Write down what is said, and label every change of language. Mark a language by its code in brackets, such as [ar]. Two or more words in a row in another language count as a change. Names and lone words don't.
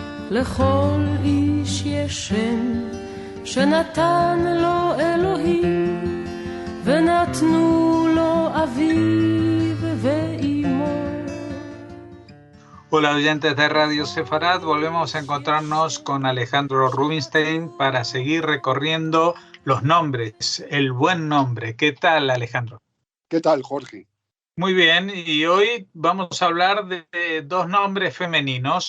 [he] לכל איש יש שם שנתן לו אלוהים ונתנו לו אביו ואימו. [es] Hola oyentes de Radio Sefarad, volvemos a encontrarnos con Alejandro Rubinstein para seguir recorriendo los nombres, el buen nombre. ¿Qué tal, Alejandro? ¿Qué tal, Jorge? Muy bien, y hoy vamos a hablar de dos nombres femeninos.